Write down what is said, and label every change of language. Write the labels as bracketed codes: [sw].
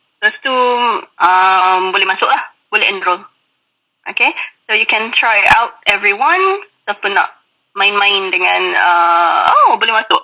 [ms] Lepas tu, boleh masuk lah. Boleh enroll. [en] Okay, so you can try out everyone. [ms] Siapa nak main-main dengan, boleh masuk.